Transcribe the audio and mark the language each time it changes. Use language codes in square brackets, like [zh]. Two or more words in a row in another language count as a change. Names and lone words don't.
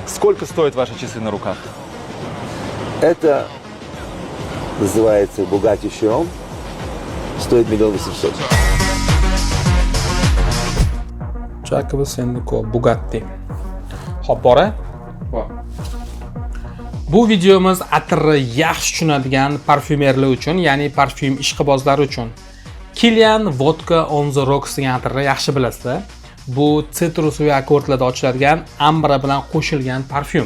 [ru] Сколько стоят ваши часы на руках? Это называется Bugatti Chiron. Стоит 1 800 000. Jacobs & Co. Bugatti. [uz] Xo'p, bora. Bu videomiz atirni yaxshi tushunadigan parfyumerlar uchun, ya'ni parfyum ishqibozlari uchun. Kilian Vodka on the Rocks degan atirni yaxshi bilasizlar. Bu sitrus va akkordlarda ochiladigan ambra bilan qo'shilgan parfyum.